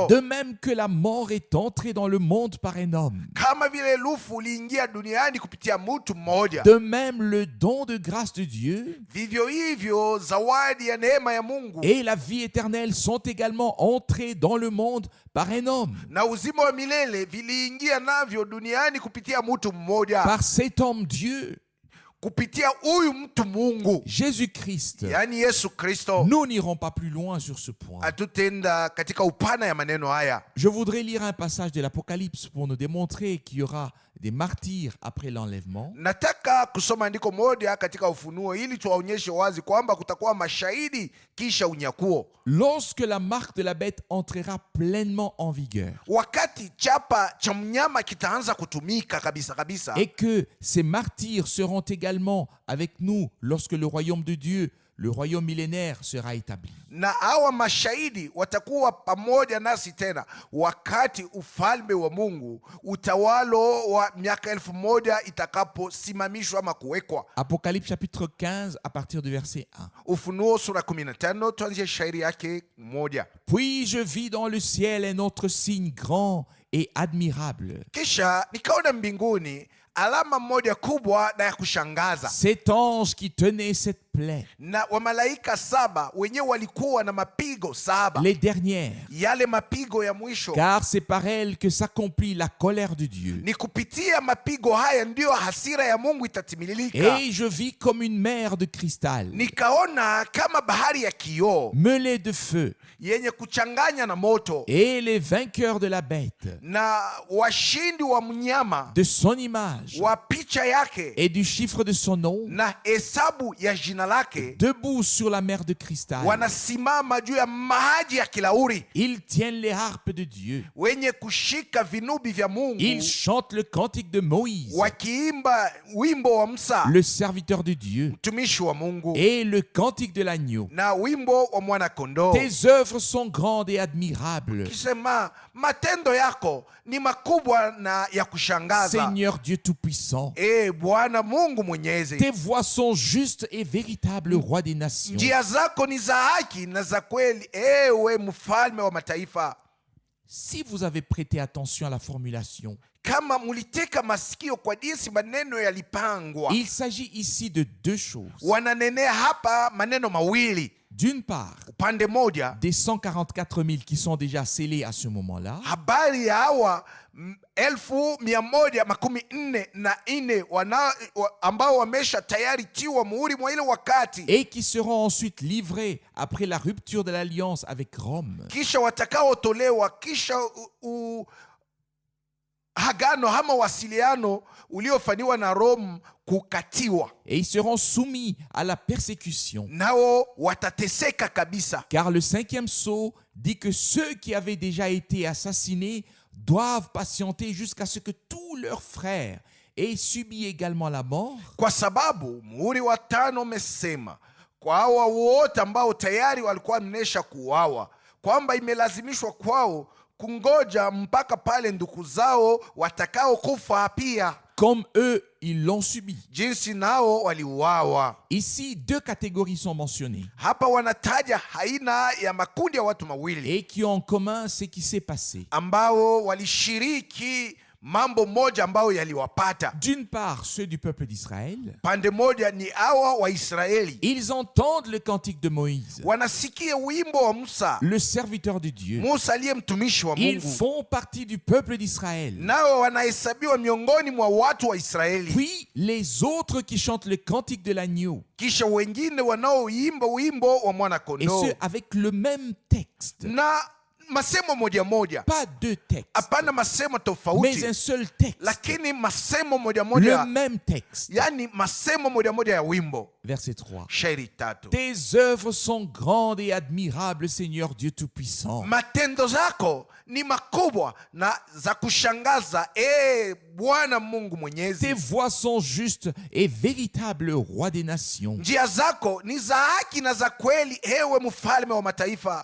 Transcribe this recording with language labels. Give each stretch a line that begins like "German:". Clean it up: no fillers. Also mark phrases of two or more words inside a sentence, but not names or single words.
French: De même que la mort est entrée dans le monde par un homme,
Swahili: Kama vile lufu uliingia duniani kupitia mtu mmoja,
French: de même le don de grâce de Dieu
Swahili: vivyo hivyo zawadi ya neema ya Mungu
French: et la vie éternelle sont également entrés dans le monde par un homme.
Swahili: na uzima wa milele viliingia navyo duniani kupitia mtu mmoja,
French: Par cet homme Dieu,
Swahili: kupitia huyu mtu Mungu,
French: Jésus-Christ.
Swahili: yani Yesu Kristo.
French: Nous n'irons pas plus loin sur ce point.
Swahili: Hatutenda katika upana ya maneno haya.
French: Je voudrais lire un passage de l'Apocalypse pour nous démontrer qu'il y aura des martyrs après l'enlèvement.
Swahili: Nataka kusoma andiko moja katika Ufunuo ili tuwaonyeshe wazi kwamba kutakuwa mashahidi kisha unyakuo.
French: Lorsque la marque de la bête entrera pleinement en vigueur
Swahili: Wakati chapa cha mnyama kitaanza kutumika kabisa kabisa,
French: et que ces martyrs seront également avec nous lorsque le royaume de Dieu, le royaume millénaire, sera établi.
Swahili: na hawa mashahidi watakuwa pamoja nasi tena wakati ufalme wa Mungu, utawalo wa miaka 1000 itakaposimamishwa ama kuwekwa.
French: Apocalypse chapitre 15 à partir du verset 1.
Swahili: Ufunuo sura 15 tuanzie shairi yake 1.
French: Puis je vis dans le ciel un autre signe grand et admirable.
Swahili: Kisha nikaona mbinguni alama moja kubwa na ya kushangaza,
French: Cet ange qui tenait cette plaie,
Swahili: na wamalaika 7 wenyewe walikuwa na mapigo 7,
French: les dernières,
Swahili: yale mapigo ya mwisho.
French: car c'est par elles que s'accomplit la colère de Dieu.
Swahili: Ni kupitia mapigo haya ndiyo hasira ya Mungu itatimilika.
French: Et je vis comme une mer de cristal,
Swahili: Nikaona kama bahari ya kioo
French: mêlée de feu,
Swahili: yenye kuchanganya na moto,
French: et les vainqueurs de la bête,
Swahili: na washindi wa mnyama,
French: de son image
Swahili: wa picha yake
French: et du chiffre de son nom,
Swahili: na hesabu ya jina lake,
French: debout sur la mer de cristal.
Swahili: wanasimama juu ya maji ya kilauri,
French: Ils tiennent les harpes de Dieu.
Swahili: wenye kushika vinubi vya Mungu,
French: Ils chantent le cantique de Moïse,
Swahili: wakiimba wimbo wa Musa
French: le serviteur de Dieu,
Swahili: mtumishi wa Mungu,
French: et le cantique de l'agneau.
Swahili: na wimbo wa mwana kondoo,
French: Tes œuvres sont grandes et admirables,
Swahili: kisema matendo yako ni makubwa na ya kushangaza.
French: Seigneur Dieu Tout-Puissant.
Swahili: Bwana Mungu Mwenyezi,
French: Tes voies sont justes et véritables, roi des nations.
Swahili: njia zako ni za haki na za kweli, ewe mfalme wa mataifa.
French: Si vous avez prêté attention à la formulation,
Swahili: Kama muliteka masikio kwa jinsi maneno yalipangwa,
French: il s'agit ici de deux choses.
Swahili: wananenea hapa maneno mawili.
French: D'une part,
Swahili: upande moja
French: des 144 000 qui sont déjà scellés à ce moment-là,
Swahili: habari ya hawa 1,144 ambao wamesha tayari tiwa muhuri mwa ile wakati,
French: et qui seront ensuite livrés après la rupture de l'alliance avec Rome.
Swahili: kisha watakaotolewa kisha hagano ama wasiliano uliofanywa na Rome kukatiwa,
French: Et ils seront soumis à la persécution.
Swahili: nao watateseka kabisa.
French: Car le 5e sceau dit que ceux qui avaient déjà été assassinés doivent patienter jusqu'à ce que tous leurs frères aient subi également la mort.
Swahili: Kwa sababu muhuri wa 5 umesema kwa hawa wote ambao tayari walikuwa wamesha kuuawa, kwamba imelazimishwa kwao kungoja mpaka pale ndugu zao watakao kufa pia,
French: Comme eux, ils l'ont subi.
Swahili: jinsi nao waliuawa.
French: Ici, 2 catégories sont mentionnées
Swahili: Hapa wanataja aina ya makundi ya watu mawili
French: et qui ont en commun ce qui s'est passé.
Swahili: ambao walishiriki mambo moja ambayo yaliwapata.
French: D'une part, ceux du peuple d'Israël,
Swahili: Pande moja ni hawa Waisraeli,
French: ils entendent le cantique de Moïse,
Swahili: wanasikia wimbo wa Musa,
French: le serviteur de Dieu.
Swahili: Musa aliye mtumishi wa
French: Ils
Swahili: Mungu,
French: font partie du peuple d'Israël.
Swahili: nao wanahesabiwa miongoni mwa watu wa Israeli.
French: Puis, les autres qui chantent le cantique de l'agneau,
Swahili: Kisha wengine wanaoimba wimbo wa mwana
French: et
Swahili: kondoo,
French: ce, avec le même texte.
Swahili: na masemo moja moja,
French: Pas 2 textes,
Swahili: hapana masemo
French: mais
Swahili: tofauti,
French: un seul texte.
Swahili: lakini masemo moja
French: Le
Swahili: moja,
French: même texte.
Swahili: yani masemo moja moja ya wimbo.
French: Verset 3.
Swahili: Shairi 3:
French: Tes œuvres sont grandes et admirables, Seigneur Dieu Tout-Puissant.
Swahili: matendo zako ni makubwa na za kushangaza, Bwana Mungu
French: Tes
Swahili: Mwenyezi.
French: voies sont justes et véritables, Roi des nations.
Swahili: Njia zako ni za haki na za kweli, ewe mfalme wa mataifa.